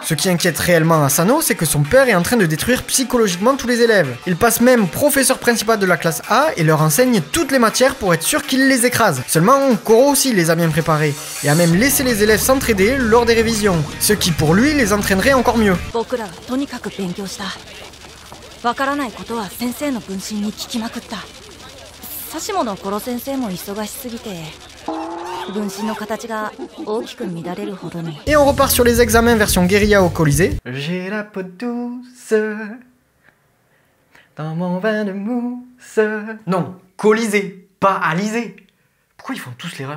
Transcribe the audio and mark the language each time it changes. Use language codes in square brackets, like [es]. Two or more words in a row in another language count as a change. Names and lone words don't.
[fr] Ce qui inquiète réellement Asano, c'est que son père est en train de détruire psychologiquement tous les élèves. Il passe même professeur principal de la classe A et leur enseigne toutes les matières pour être sûr qu'il les écrase. Seulement, Koro aussi les a bien préparés, et a même laissé les élèves s'entraider lors des révisions, ce qui pour lui les entraînerait encore mieux. [ja] 僕らはとにかく勉強した。わからないことは先生の分身に聞きまくった。指物殺先生も忙しすぎて。 [fr] Et on repart sur les examens version guérilla au Colisée. J'ai la peau douce dans mon vin de mousse. Non, Colisée, pas Alizé. Pourquoi ils font tous l'erreur?